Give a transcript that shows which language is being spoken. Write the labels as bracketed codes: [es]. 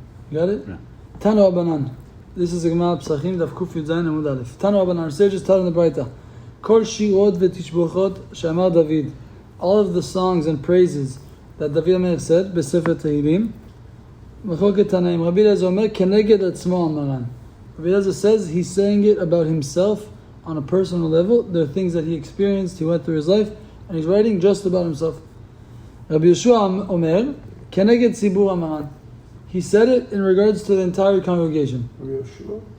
[en] You got it? Yeah. Tanu Rabbanan. This is a Gemara Psachim, Daf Kuf Yud Zayin Amud Aleph. Tanu Rabbanan, our sages taught in the Braita. [he] Kol shirot v'tishbochot she'amar David. [en] All of the songs and praises that David Amelech said, B'Sefer Tehillim, [he] מחלוקת תנאים. רבי אליעזר אומר, כנגד עצמו המרן. [en] Rabbi Eliezer says he's saying it about himself on a personal level. There are things that he experienced, he went through his life, and he's writing just about himself. [he] Rabbi Yeshua Omer, Keneged Tzibur Amaran. [en] He said it in regards to the entire congregation. Rabbi Yeshua?